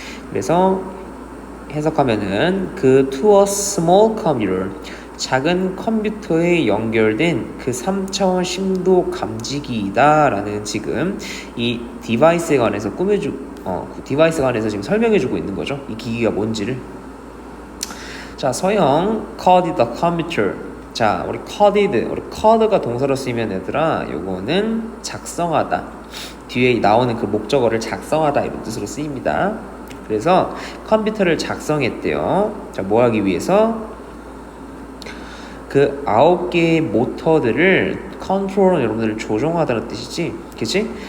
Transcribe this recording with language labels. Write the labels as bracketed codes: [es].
[ko] 그래서 해석하면은 그 to a small computer 작은 컴퓨터에 연결된 그 3차원 심도 감지기이다 라는 지금 이 디바이스에 관해서 디바이스에 관해서 지금 설명해주고 있는 거죠. 이 기기가 뭔지를. [en] 자, 서영 coded the computer. [ko] 자, 우리 cod가 동사로 쓰이면 얘들아 요거는 작성하다. 뒤에 나오는 그 목적어를 작성하다 이런 뜻으로 쓰입니다. 그래서 컴퓨터를 작성했대요. 자, 뭐 하기 위해서? 그 9개의 모터들을 컨트롤은 여러분들 조종하다는 뜻이지, 그치?